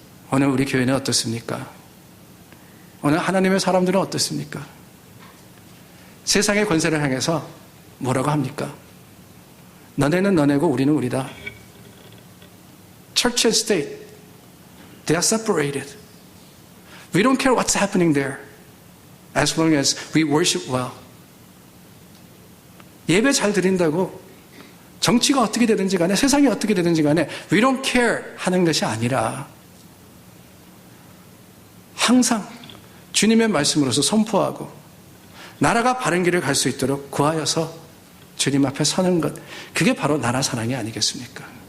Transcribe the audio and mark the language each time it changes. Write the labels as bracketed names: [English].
[Korean] 오늘 우리 교회는 어떻습니까? 오늘 하나님의 사람들은 어떻습니까? 세상의 권세를 향해서 뭐라고 합니까? 너네는 너네고 우리는 우리다. [English] Church and state, they are separated. We don't care what's happening there as long as we worship well. [Korean] 예배 잘 드린다고 정치가 어떻게 되든지 간에, 세상이 어떻게 되든지 간에 [English] we don't care [Korean] 하는 것이 아니라 항상 주님의 말씀으로서 선포하고 나라가 바른 길을 갈 수 있도록 구하여서 주님 앞에 서는 것, 그게 바로 나라 사랑이 아니겠습니까?